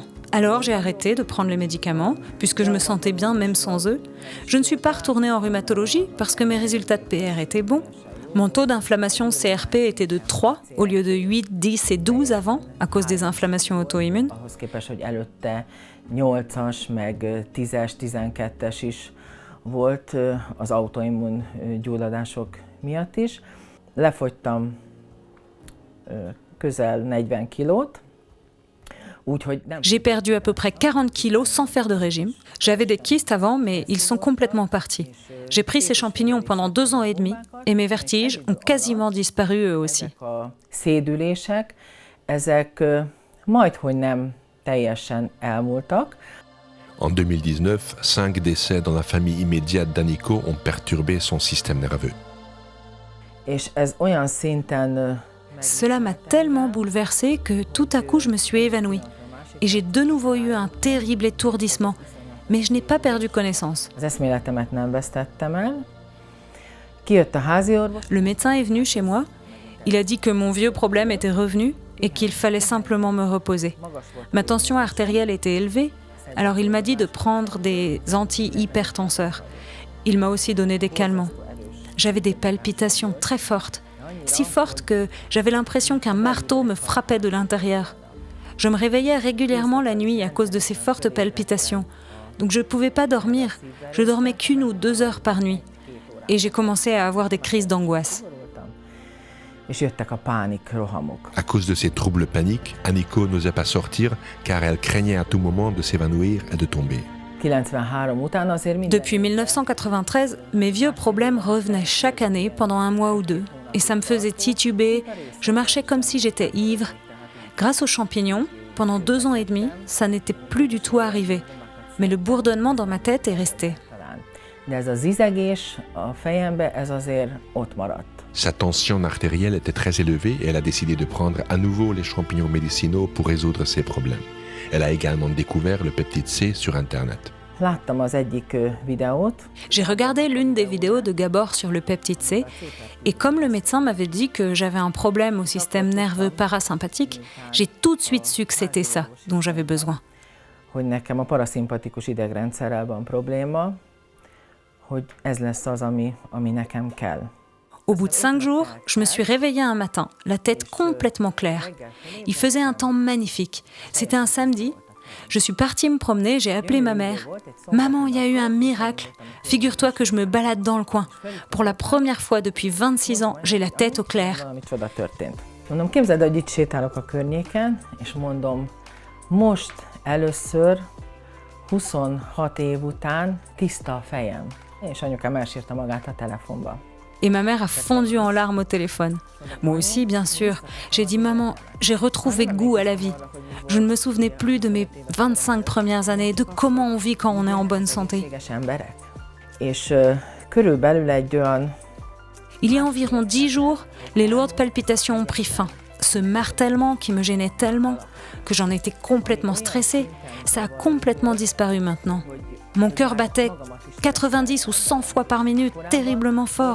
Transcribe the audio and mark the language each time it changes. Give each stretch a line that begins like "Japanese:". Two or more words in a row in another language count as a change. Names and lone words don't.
French: Alors j'ai arrêté de prendre les médicaments, puisque je me sentais bien même sans eux. Je ne suis pas retournée en rhumatologie parce que mes résultats de PR étaient bons. Mon taux d'inflammation CRP était de 3 au lieu de 8, 10 et 12 avant, à cause des inflammations auto-immunes.
Hungarian: 8-as, meg 10-es, 12-es is volt az autoimmun gyulladások miatt is. Lefogytam közel 40 kilót.
French: J'ai perdu à peu près 40 kilos sans faire de régime. J'avais des kystes avant, mais ils sont complètement partis. J'ai pris ces champignons pendant 2 ans et demi et mes vertiges ont quasiment disparu eux aussi.
Hungarian: A szédülések, ezek majdhogy nem teljesen elmúltak.
French: En 2019, 5 décès dans la famille immédiate d'Aniko ont perturbé son système nerveux.
Hungarian: És ez olyan szinten
French: Cela m'a tellement bouleversée que tout à coup je me suis évanouie. Et j'ai de nouveau eu un terrible étourdissement, mais je n'ai pas perdu connaissance.
Hungarian: az eszméletemet nem vesztettem el. Kijött a háziorvos,
French: Le médecin est venu chez moi. Il a dit que mon vieux problème était revenu et qu'il fallait simplement me reposer. Ma tension artérielle était élevée, alors il m'a dit de prendre des antihypertenseurs. Il m'a aussi donné des calmants. J'avais des palpitations très fortes, si fortes que j'avais l'impression qu'un marteau me frappait de l'intérieur. Je me réveillais régulièrement la nuit à cause de ces fortes palpitations, donc je ne pouvais pas dormir. Je dormais qu'1 ou 2 heures par nuit. Et j'ai commencé à avoir des crises d'angoisse.
Hungarian: és jöttek a pánikrohamok.
French: À cause de ces troubles paniques, Aniko n'osait pas sortir car elle craignait à tout moment de s'évanouir et de tomber.
Hungarian: 93 után azért minden...
French: Depuis 1993, mes vieux problèmes revenaient chaque année pendant 1 mois ou 2, et ça me faisait tituber, je marchais comme si j'étais ivre. Grâce aux champignons, pendant 2 ans et demi, ça n'était plus du tout arrivé, mais le bourdonnement dans ma tête est resté.
Hungarian: De ez a zizegés a fejembe, ez azért ott maradt.
French: Sa tension artérielle était très élevée et elle a décidé de prendre à nouveau les champignons médicinaux pour résoudre ses problèmes. Elle a également découvert le peptide C sur Internet.
Hungarian: Láttam az egyik videót,
French: J'ai regardé l'une des vidéos de Gabor sur le peptide C, et comme le médecin m'avait dit que j'avais un problème au système nerveux parasympathique, j'ai tout de suite su que c'était ça dont j'avais besoin.
Hungarian: hogy nekem a paraszimpatikus idegrendszerrel van probléma, hogy ez lesz az, ami nekem kell.
French: Au bout de 5 jours, je me suis réveillée un matin, la tête complètement claire. Il faisait un temps magnifique. C'était un samedi. Je suis partie me promener, j'ai appelé ma mère. « Maman, il y a eu un miracle. Figure-toi que je me balade dans le coin. Pour la première fois depuis 26 ans, j'ai la tête au clair. »
Hungarian: Valami csoda történt. Mondom, képzeld, hogy itt sétálok a környéken, és mondom, most először 26 év után tiszta a fejem. És anyukám elsírta magát a telefonba.
French: Et ma mère a fondu en larmes au téléphone. Moi aussi, bien sûr. J'ai dit « Maman, j'ai retrouvé goût à la vie. Je ne me souvenais plus de mes 25 premières années, de comment on vit quand on est en bonne santé. »
Hungarian: Egészséges emberek. És körülbelül egy olyan
French: Il y a environ 10 jours, les lourdes palpitations ont pris fin. Ce martèlement qui me gênait tellement que j'en étais complètement stressée, ça a complètement disparu maintenant. Mon cœur battait 90 ou 100 fois par minute, terriblement fort.